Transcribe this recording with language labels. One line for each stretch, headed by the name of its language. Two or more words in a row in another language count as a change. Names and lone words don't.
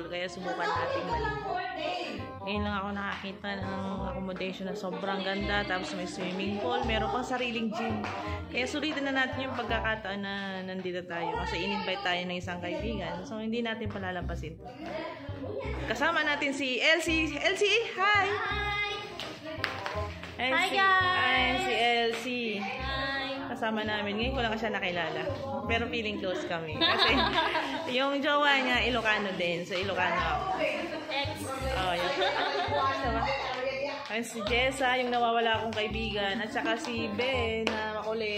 Filipino: Kaya subukan natin maligo. Ngayon lang ako nakakita ng accommodation na sobrang ganda. Tapos may
English: swimming pool.
Filipino: Meron pang sariling gym. Kaya sulitin na natin yung pagkakataon na nandito tayo. Kasi in-invite tayo ng isang kaibigan. So, hindi natin palalampasin. Kasama natin si Elsie. Elsie, hi!
English: Hi! Hi, guys!
Filipino: Hi, si Elsie. Hi! Kasama namin. Ngayon ko lang siya nakilala. Pero
English: feeling close
Filipino: kami. Kasi yung jowa niya, Ilocano din. So, Ilocano ako. Ex. Oh, yun. Ay, si Jessa, yung nawawala akong kaibigan. At saka si Ben, na makulit.